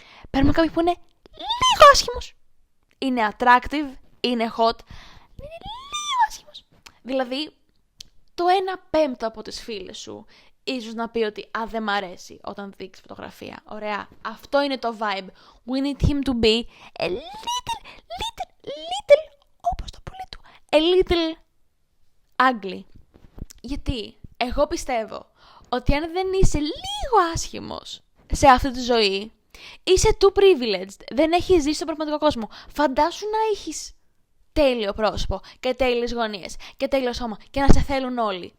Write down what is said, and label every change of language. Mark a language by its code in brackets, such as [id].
[el] Παίρνουμε κάποιον που είναι λίγο άσχημος, είναι attractive, είναι hot, είναι λίγο άσχημος. Δηλαδή, το 1/5 από τις φίλες σου ίσως να πει ότι δεν μ' αρέσει όταν δείξει φωτογραφία. Ωραία. Αυτό είναι το vibe. [en] We need him to be a little, [el] όπως το πουλί του, [en] a little ugly. [el] Γιατί εγώ πιστεύω ότι αν δεν είσαι λίγο άσχημος σε αυτή τη ζωή, είσαι [en] too privileged. [el] Δεν έχεις ζήσει στον πραγματικό κόσμο. Φαντάσου να έχεις τέλειο πρόσωπο και τέλειες γωνίες και τέλειο σώμα και να σε θέλουν όλοι.